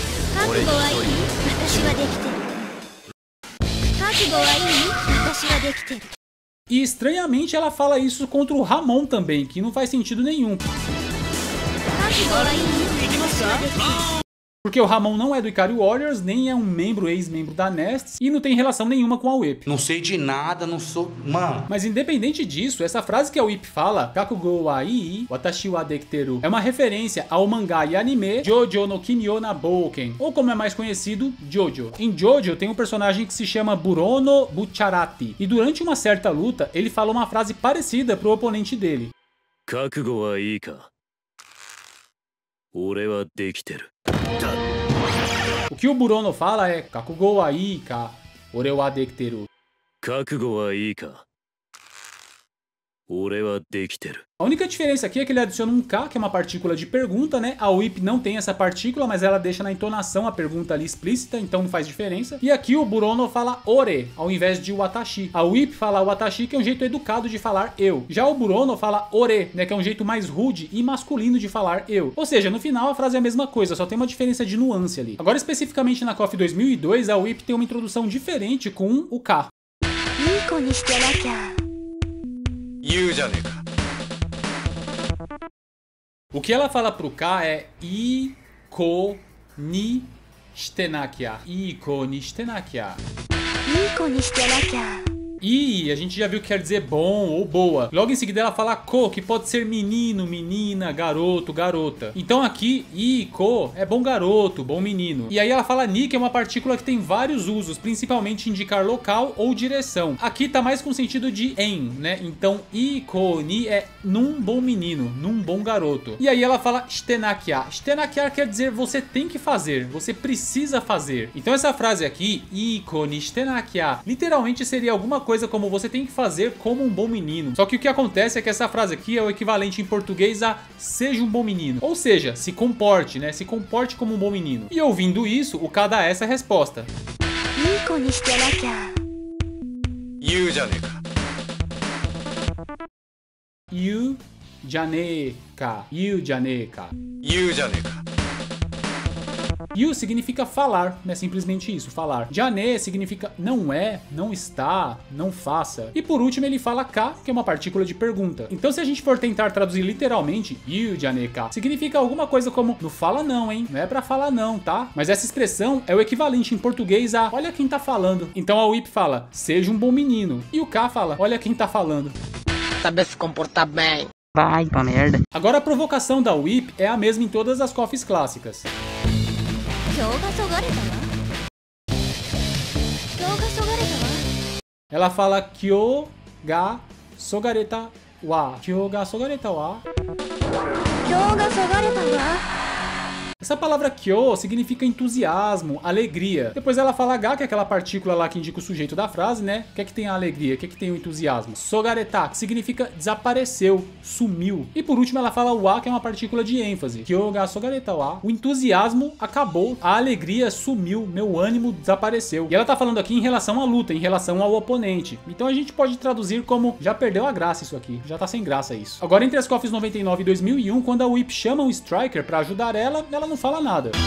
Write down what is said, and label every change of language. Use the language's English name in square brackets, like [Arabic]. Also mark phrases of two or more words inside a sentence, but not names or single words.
[Portuguese] E estranhamente ela fala isso contra o Ramon também, que não faz sentido nenhum. Porque o Ramon não é do Ikari Warriors, nem é um membro, ex-membro da Nests, e não tem relação nenhuma com a WIP. Não sei de nada, não sou... Mano... Mas independente disso, essa frase que a WIP fala, [Japanese] 覚悟はいい 私はできてる, [Portuguese] é uma referência ao mangá e anime Jojo no Kimyo na Bouken, ou como é mais conhecido, Jojo. Em Jojo tem um personagem que se chama Burono Bucharati, e durante uma certa luta, ele fala uma frase parecida pro oponente dele. [Japanese] 覚悟はいいか?俺はできてる. [Portuguese] O que o Burono fala é [Japanese] 覚悟はいいか? 俺はできてる. 覚悟はいいか?俺はできてる. [Portuguese] A única diferença aqui é que ele adiciona um K, que é uma partícula de pergunta, né? A WIP não tem essa partícula, mas ela deixa na entonação a pergunta ali explícita, então não faz diferença. E aqui o Burono fala ore, ao invés de watashi. A WIP fala watashi, que é um jeito educado de falar eu. Já o Burono fala ore, né? Que é um jeito mais rude e masculino de falar eu. Ou seja, no final a frase é a mesma coisa, só tem uma diferença de nuance ali. Agora, especificamente na KOF 2002, a WIP tem uma introdução diferente com o K. O que ela fala pro K é [Japanese] いい子にしてなきゃ. いい子にしてなきゃ. [Portuguese] E a gente já viu que quer dizer bom ou boa. Logo em seguida ela fala ko, que pode ser menino, menina, garoto, garota. Então aqui, iko é bom garoto, bom menino. E aí ela fala ni, que é uma partícula que tem vários usos, principalmente indicar local ou direção. Aqui tá mais com sentido de em, né? Então [Japanese] いい子に [Portuguese] é num bom menino, num bom garoto. E aí ela fala shitenakia. Shitenakia quer dizer você tem que fazer, você precisa fazer. Então essa frase aqui, [Japanese] いい子にしてなきゃ, [Portuguese] literalmente seria alguma coisa como você tem que fazer como um bom menino. Só que o que acontece é que essa frase aqui é o equivalente em português a seja um bom menino. Ou seja, se comporte, né? Se comporte como um bom menino. E ouvindo isso, o K dá essa resposta. [Japanese] 言うじゃねえか. 言うじゃねえか。言うじゃねえか. [Portuguese] Yu significa falar, é simplesmente isso, falar. Jane significa não é, não está, não faça. E por último ele fala ka, que é uma partícula de pergunta. Então se a gente for tentar traduzir literalmente, [Japanese] 言うじゃねえか, [Portuguese] significa alguma coisa como não fala não, hein? Não é pra falar não, tá? Mas essa expressão é o equivalente em português a olha quem tá falando. Então a Whip fala, seja um bom menino. E o K fala, olha quem tá falando. Saber se comportar bem. Vai pra merda. Agora a provocação da Whip é a mesma em todas as coffees clássicas. Ela fala [Japanese] 興が削がれたわ. 興が削がれたわ. [Portuguese] Essa palavra kyo significa entusiasmo, alegria. Depois ela fala ga, que é aquela partícula lá que indica o sujeito da frase, né? O que é que tem a alegria? O que é que tem o entusiasmo? Sogareta, que significa desapareceu, sumiu. E por último ela fala wa, que é uma partícula de ênfase. [Japanese] 興が削がれたわ. [Portuguese] O entusiasmo acabou, a alegria sumiu, meu ânimo desapareceu. E ela tá falando aqui em relação à luta, em relação ao oponente. Então a gente pode traduzir como já perdeu a graça isso aqui, já tá sem graça isso. Agora entre as coffees 99 e 2001, quando a Whip chama o Striker pra ajudar ela não fala nada.